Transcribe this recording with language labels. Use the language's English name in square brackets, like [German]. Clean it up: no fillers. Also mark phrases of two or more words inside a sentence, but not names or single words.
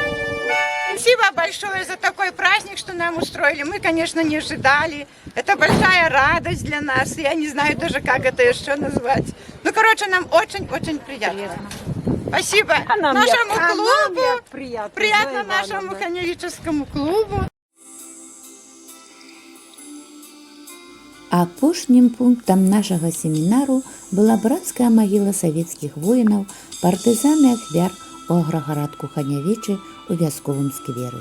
[Russian] Спасибо большое за такой праздник, что нам устроили. Мы, конечно, не ожидали. Это большая радость для нас. Я не знаю даже, как это еще назвать. Ну, короче, нам очень-очень приятно. Спасибо нашему клубу. Приятно нашему ханевическому клубу. [Belarusian] Апошнім пунктам нашага семінару была брацкая магіла савецкіх воінаў, партызан і ахвяр у аграгарадку Ханявічы у вясковым скверы.